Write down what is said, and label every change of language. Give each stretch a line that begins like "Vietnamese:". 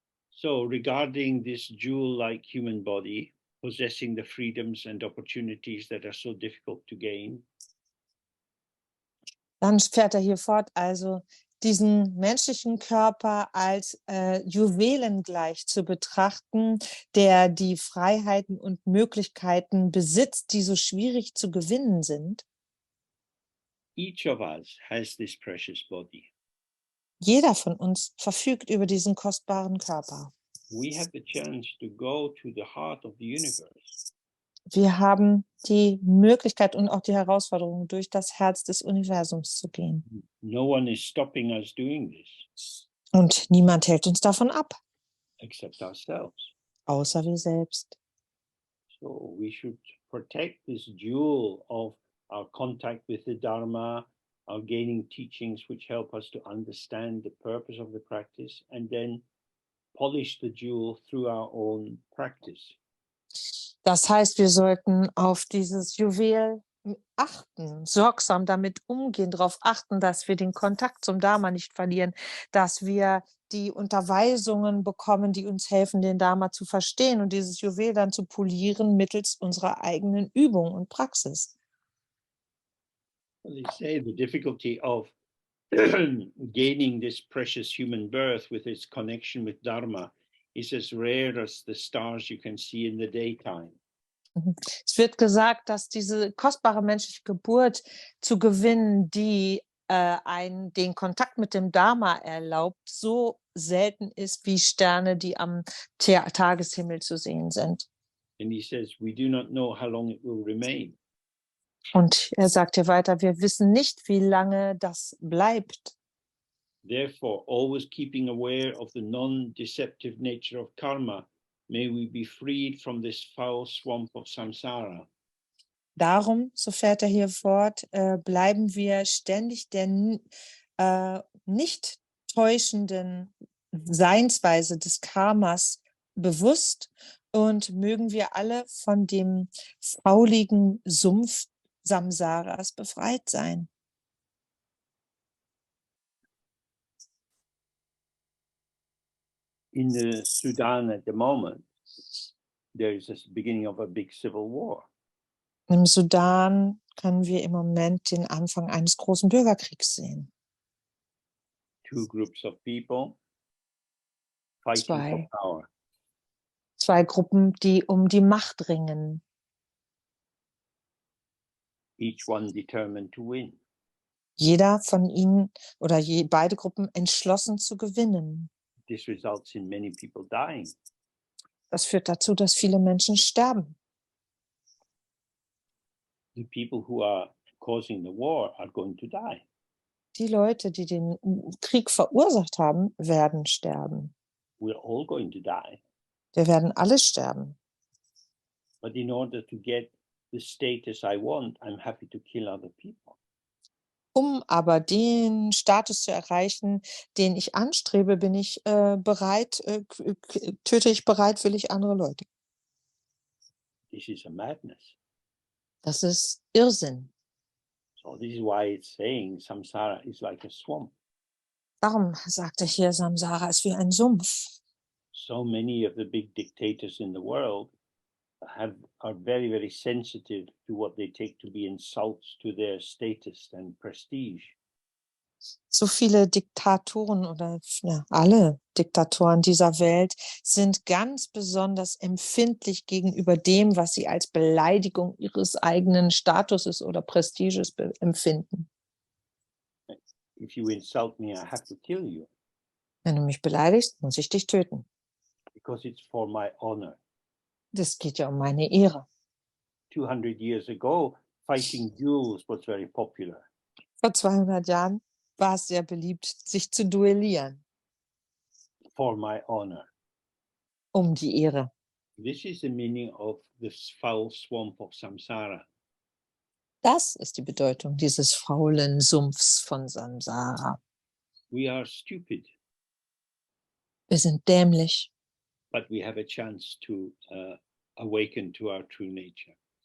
English: So regarding this jewel-like human body, possessing the freedoms and opportunities that are so difficult to gain.
German: Dann fährt er hier fort, also diesen menschlichen Körper als juwelengleich zu betrachten, der die Freiheiten und Möglichkeiten besitzt, die so schwierig zu gewinnen sind.
English: Each of us has this precious body.
German: Jeder von uns verfügt über diesen kostbaren Körper.
English: We have the chance to go to the heart of the universe.
German: Wir haben die Möglichkeit und auch die Herausforderung, durch das Herz des Universums zu gehen.
English: No one is stopping us doing this.
German: Und niemand hält uns davon ab,
English: Except ourselves.
German: außer wir selbst.
English: So we should protect this jewel of our contact with the Dharma, our gaining teachings which help us to understand the purpose of the practice, and then polish the jewel through our own practice.
German: Das heißt, wir sollten auf dieses Juwel achten, sorgsam damit umgehen, darauf achten, dass wir den Kontakt zum Dharma nicht verlieren, dass wir die Unterweisungen bekommen, die uns helfen, den Dharma zu verstehen und dieses Juwel dann zu polieren mittels unserer eigenen Übung und Praxis.
English: Well, they say the difficulty of gaining this precious human birth with its connection with Dharma is as rare as the stars you can see in the daytime.
German: Es wird gesagt, dass diese kostbare menschliche Geburt zu gewinnen, die den Kontakt mit dem Dharma erlaubt, so selten ist wie Sterne, die am Tageshimmel zu sehen sind.
English: And he says, we do not know how long it will remain.
German: Und er sagt hier weiter, wir wissen nicht, wie lange das bleibt.
English: Therefore, always keeping aware of the non-deceptive nature of karma, may we be freed from this foul swamp of samsara.
German: Darum, so fährt er hier fort, bleiben wir ständig der nicht täuschenden Seinsweise des Karmas bewusst und mögen wir alle von dem fauligen Sumpf Samsaras befreit sein.
English: In the Sudan at the moment, there is a beginning of a big civil war.
German: Im Sudan können wir im Moment den Anfang eines großen Bürgerkriegs sehen.
English: Two groups of people fighting for power.
German: Zwei Gruppen, die um die Macht ringen.
English: Each one determined to win.
German: Jeder von ihnen oder beide Gruppen entschlossen zu gewinnen.
English: This results in many people dying.
German: Das führt dazu, dass viele Menschen sterben.
English: The people who are causing the war are going to die.
German: Die Leute, die den Krieg verursacht haben, werden sterben.
English: We're all going to die.
German: Wir werden alle sterben.
English: But in order to get the status I want, I'm happy to kill other people.
German: Um aber den Status zu erreichen, den ich anstrebe, bin ich bereitwillig andere Leute.
English: This is a madness.
German: Das ist Irrsinn.
English: So this is why it's saying samsara is like a swamp.
German: Darum sagte hier, Samsara ist wie ein Sumpf.
English: So many of the big dictators in the world are very, very sensitive to what they take to be insults to their status and prestige.
German: So viele Diktatoren oder alle Diktatoren dieser Welt sind ganz besonders empfindlich gegenüber dem, was sie als Beleidigung ihres eigenen Statuses oder Prestiges empfinden.
English: If you insult me, I have to kill you.
German: Wenn du mich beleidigst, muss ich dich töten.
English: Because it's for my honor.
German: Das geht ja um meine Ehre.
English: 200 years ago, fighting duels was very popular.
German: Vor 200 Jahren war es sehr beliebt, sich zu duellieren.
English: For my honor.
German: Um die Ehre.
English: This is the meaning of this foul swamp of samsara.
German: Das ist die Bedeutung dieses faulen Sumpfs von Samsara.
English: We are stupid.
German: Wir sind dämlich.
English: But we have a chance to awaken to our true nature.